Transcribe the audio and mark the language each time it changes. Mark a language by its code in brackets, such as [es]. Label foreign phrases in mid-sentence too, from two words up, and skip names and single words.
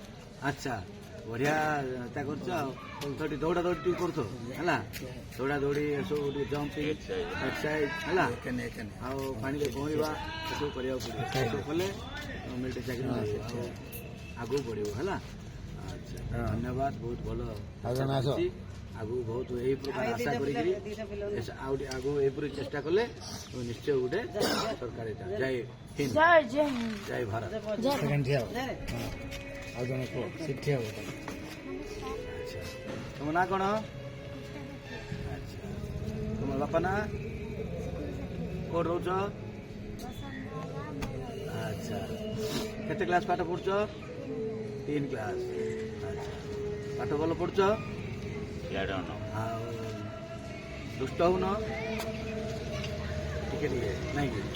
[or] ଆଚ୍ଛା ବଢ଼ିଆ ଚିନ୍ତା କରୁଛ ଆଉ ସେଠି ଦୌଡ଼ା ଦୌଡ଼ି ଟିକେ କରୁଛ ହେଲା ଦୌଡ଼ା ଦୌଡ଼ି ଏସବୁ ଟିକେ ଜମ୍ପ ଟିକେ ଏକ୍ସରସାଇଜ୍ ହେଲା ଆଉ ପାଣିରେ ପହଁରିବା ଏସବୁ କରିବାକୁ ପଡ଼ିବ ଏସବୁ କଲେ ମିଲିଟାରୀ ଚାକିରି ମିଳିବ ଆଉ ଆଗକୁ ବଢ଼ିବ ହେଲା ଆଚ୍ଛା ଧନ୍ୟବାଦ ବହୁତ ଭଲ ଅଛି ଆଗକୁ ବହୁତ ଏଇ ପ୍ରକାର ଆଶା କରିକିରି ଆଉ ଆଗକୁ ଏହିପରି ଚେଷ୍ଟା କଲେ ନିଶ୍ଚୟ ଗୋଟେ ସରକାରୀ ଜୟ ହିନ୍ଦ [hi] जय जय हिंद [or] ଜୟ ଭାରତ [hi] जय [or] ଆଉ ଜଣେ କୁହ ଶିକ୍ଷା ହେବ ଆଚ୍ଛା ତୁମ ନାଁ କ'ଣ ଆଚ୍ଛା ତୁମ ବାପା ନାଁ କୋଉଠି ରହୁଛ ଆଚ୍ଛା କେତେ କ୍ଲାସ୍ ପାଠ ପଢ଼ୁଛ 3 କ୍ଲାସ୍ ଆଚ୍ଛା ପାଠ ଭଲ ପଢ଼ୁଛ ଆଉ ଦୁଷ୍ଟ ହଉନ ଟିକେ ଟିକେ ନାଇଁ କି?